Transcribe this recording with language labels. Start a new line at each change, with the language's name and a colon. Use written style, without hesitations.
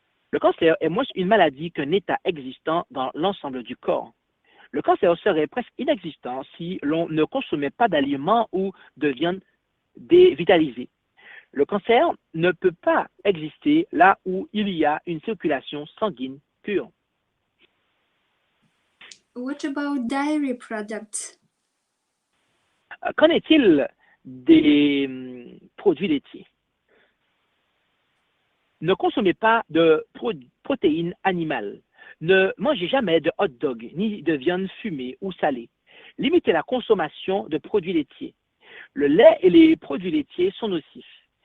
French: Le cancer est moins une maladie qu'un état existant dans l'ensemble du corps. Le cancer serait presque inexistant si l'on ne consommait pas d'aliments ou de viande dévitalisée. Le cancer ne peut pas exister là où il y a une circulation sanguine pure.
English: What about dairy products?
French: Qu'en est-il des produits laitiers? Ne consommez pas de protéines animales. Ne mangez jamais de hot dog ni de viande fumée ou salée. Limitez la consommation de produits laitiers. Le lait et les produits laitiers sont nocifs.